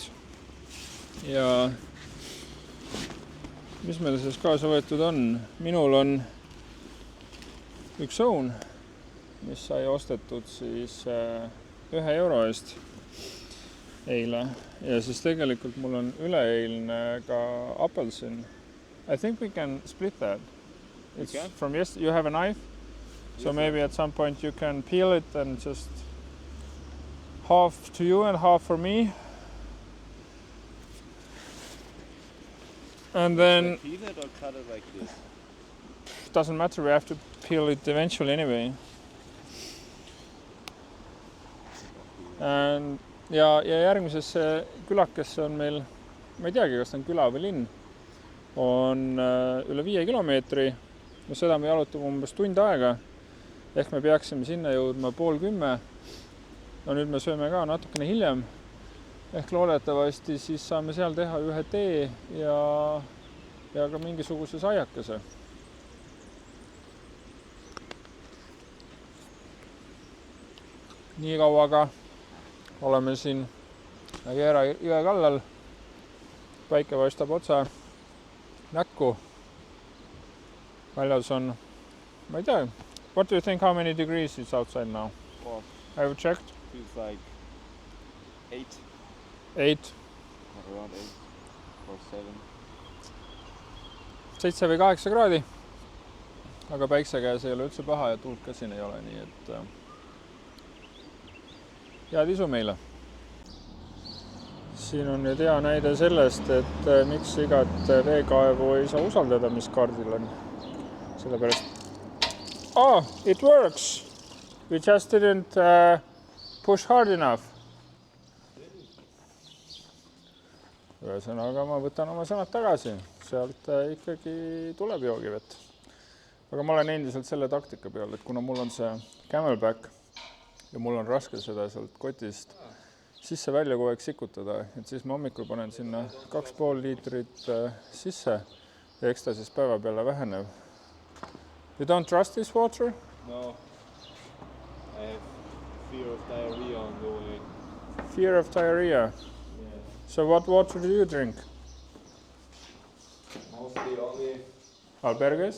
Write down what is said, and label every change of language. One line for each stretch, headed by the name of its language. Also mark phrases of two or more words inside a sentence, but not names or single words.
Estonian: Ja mis meil siis kaasa võetud on? Minul on üks õun, mis sai ostetud siis €1 eest eile. Ja siis tegelikult mul on üleeilne ka apelsin.
English: I think we can split that. It's from yesterday. You have a knife? So maybe at some point you can peel it and just half to you and half for me. And then peel it or cut it like this? Doesn't matter, we have to peel it eventually anyway. And
Estonian: ja järgmisesse külakesse on meil, ma ei teagi, kas ta on küla või linn, on üle 5 kilomeetri. No seda me jalutame umbes tund aega, ehk me peaksime sinna jõudma 9:30. No nüüd me sööme ka natukene hiljem, ehk loodetavasti siis saame seal teha ühe tee ja ka mingisuguse saiakese. Nii kauaga oleme siin Jäära jõe kallal. Päike paistab otsa näkku. Väljas on, ma ei tea,
English: what do you think, how many degrees it's outside now? Well, have you checked? feels like 8. 8. Around 8 or 7.
Estonian: 7 või 8 kraadi. Aga päikse käes ei ole üldse paha ja tuult ka siin ei ole, nii et head isu meile. Siin on nüüd hea näide sellest, et miks igat veekaevu ei saa usaldada, mis kaardil on. Sellepärast.
English: Oh, it works! We just didn't push hard enough.
Estonian: Ühesõnaga ma võtan oma sõnad tagasi. Sealt ikkagi tuleb joogivett. Aga ma olen endiselt selle taktika peal, et kuna mul on see Camelback ja mul on raske seda sealt kotist sisse-välja kogu aeg sikutada, et siis ma hommikul panen sinna 2,5 liitrit sisse ja eks ta siis päeva peale väheneb.
English: You don't trust this water? No. I have fear of diarrhea on the way. Fear of diarrhea. Yeah. So what water do you drink? Mostly only Albergues?